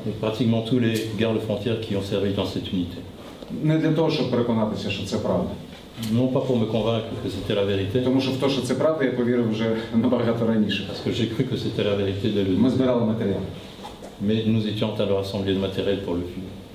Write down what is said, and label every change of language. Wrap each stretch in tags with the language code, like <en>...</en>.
<fr>pratiquement tous les gardes frontières qui ont servi dans cette unité.</fr> <uk>Не для того, щоб переконатися, що це правда.</uk> <fr>Non pas pour me convaincre que c'était la vérité,</fr> <uk>Тому що в те, що це правда, я повірив вже набагато раніше.</uk> <fr>parce que j'ai cru que c'était la vérité dès le</fr> <uk>Ми</uk> <fr>début.</fr> <uk>збирали матеріал.</uk> <fr>Mais nous étions en train de rassembler le matériel pour le film.</fr>